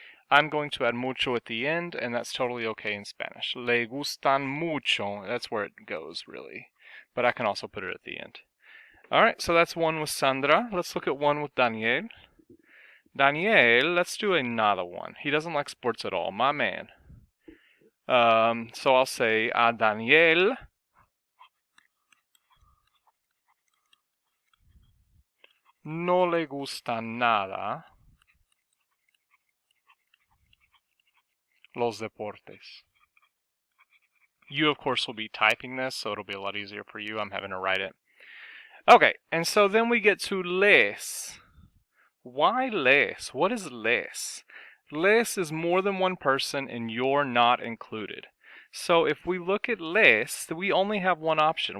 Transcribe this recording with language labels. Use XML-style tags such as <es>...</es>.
<en>I'm going to add mucho at the end, and that's totally okay in Spanish.</en> <es>Le gustan mucho,</es> <en>that's where it goes, really. But I can also put it at the end. Alright, so that's one with Sandra. Let's look at one with Daniel. Daniel, let's do another one. He doesn't like sports at all, my man. So I'll say,</en> <es>a Daniel no le gusta nada los deportes.</es> <en>You, of course, will be typing this, so it'll be a lot easier for you. I'm having to write it. Okay, and so then we get to les. Why les? What is les? Les is more than one person and you're not included. So if we look at les, we only have one option.</en>